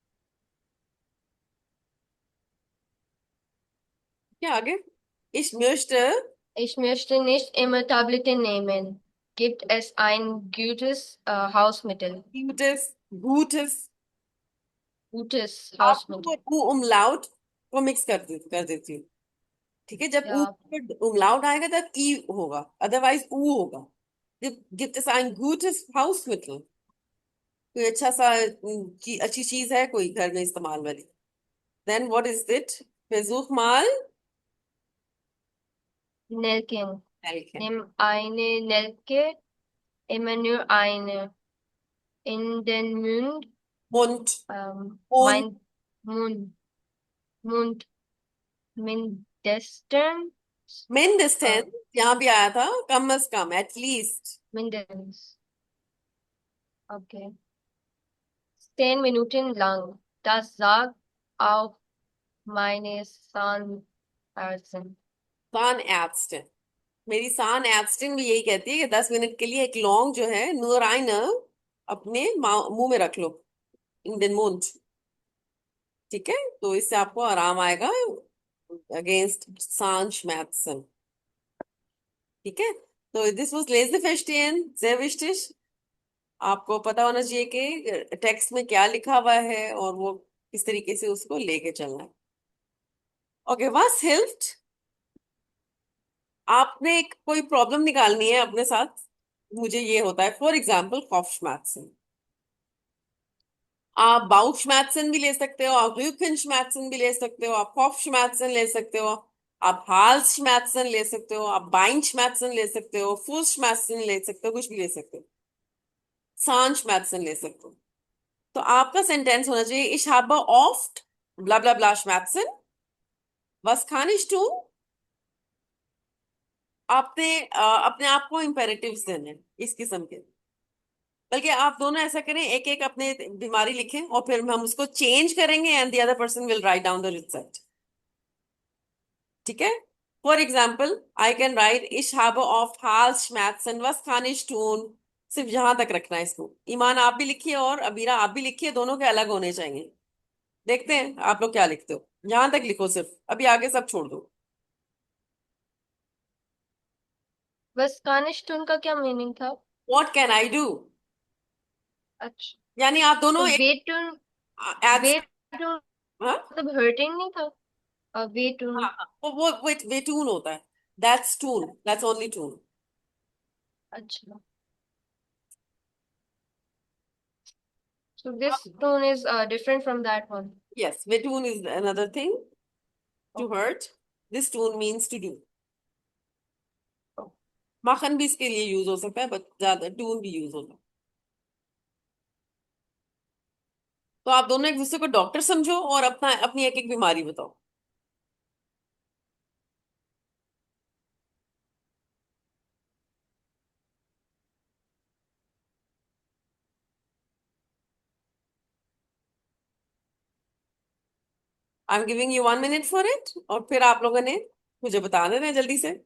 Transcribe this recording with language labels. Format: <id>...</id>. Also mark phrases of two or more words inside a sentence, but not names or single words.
<hi>क्या आगे,</hi> <de>ich möchte, Ich möchte nicht immer Tabletten nehmen. Gibt es ein gutes Hausmittel? gutes, Gutes</de> <hi>आप</hi> <de>Hausmittel.</de> <hi>वो umlaut को मिक्स कर देती हूँ। ठीक है, जब ऊ</hi> <de>Ja,</de> <hi>पर umlaut आएगा तब ई होगा, अदरवाइज ऊ होगा।</hi> <de>gibt es ein gutes Hausmittel,</de> <hi>कोई अच्छा सा अच्छी चीज है कोई घर में इस्तेमाल वाली,</hi> <en>then what is it,</en> <de>versuch mal, Nelken. Nelken, Nimm eine Nelke, immer nur eine. In den Mund, Mund, Mund, mein Mund, Mund, mindestens, mindestens,</de> <hi>यहाँ भी आया था, कम से कम,</hi> <en>at least,</en> <de>mindestens. Okay. 10 Minuten lang. Das sagt auch meine Zahnärztin. Zahnärztin,</de> <hi>मेरी Zahnärztin भी यही कहती है कि 10 मिनट के लिए एक लौंग जो है</hi> <de>nur eine</de> <hi>अपने मुंह में रख लो,</hi> <de>in den Mund।</de> <hi>ठीक है, तो इससे आपको आराम आएगा अगेंस्ट Zahnschmerzen। ठीक है, तो</hi> <en>this was</en> <hi>लेसेफिस्टियन,</hi> <de>sehr wichtig,</de> <hi>आपको पता होना चाहिए कि टेक्स्ट में क्या लिखा हुआ है और वो किस तरीके से उसको लेके चलना है।</hi> <en>ओके,</en> <de>was hilft,</de> <hi>आपने एक कोई प्रॉब्लम निकालनी है अपने साथ, मुझे ये होता है,</hi> <en>for example</en> <hi>Kopfschmerzen, आप Bauchschmerzen भी ले सकते हो, आप Rückenschmerzen भी ले सकते हो, आप Kopfschmerzen ले सकते हो, आप Halsschmerzen ले सकते हो, आप Beinschmerzen ले सकते हो, Fußschmerzen ले सकते हो, कुछ भी ले सकते हो, Zahnschmerzen ले सकते हो। तो आपका सेंटेंस होना चाहिए,</hi> <de>ich habe oft bla bla bla Schmerzen, was kann ich tun।</de> <hi>आपने अपने आप को इम्पेरेटिव्स देने हैं इस किस्म के, बल्कि आप दोनों ऐसा करें, एक एक अपने बीमारी लिखें और फिर हम उसको चेंज करेंगे</hi> <en>and the other person will write down the result.</en> <hi>ठीक है,</hi> <en>for example I can write</en> <de>ich habe oft Halsschmerzen, was kann ich tun,</de> <hi>सिर्फ यहां तक रखना है इसको। ईमान आप भी लिखिए और अबीरा आप भी लिखिए, दोनों के अलग होने चाहिए। देखते हैं आप लोग क्या लिखते हो, यहां तक लिखो सिर्फ, अभी आगे सब छोड़ दो।</hi> <de>was kann ich tun</de> <hi>का क्या मीनिंग था?</hi> <en>What can I do?</en> <hi>अच्छा, यानी आप तो दोनों एक</hi> <de>weh tun, एड्स। weh tun</de> <hi>हाँ मतलब हर्टिंग नहीं था?</hi> <de>weh tun.</de> <hi>हाँ हाँ, वो टून होता है।</hi> <en>That's tun, that's only tun.</en> <hi>अच्छा,</hi> <en>so this tone is different from that one. यस,</en> <de>weh tun</de> <en>is another thing to Okay. hurt. this tun means to do.</en> <hi>माखन भी इसके लिए यूज हो सकता है, बट ज्यादा टून भी यूज होता है। तो आप दोनों एक दूसरे को डॉक्टर समझो और अपना अपनी एक एक बीमारी बताओ।</hi> <en>I am giving you 1 minute for it,</en> <hi>और फिर आप लोगों ने मुझे बता देना है जल्दी से।</hi>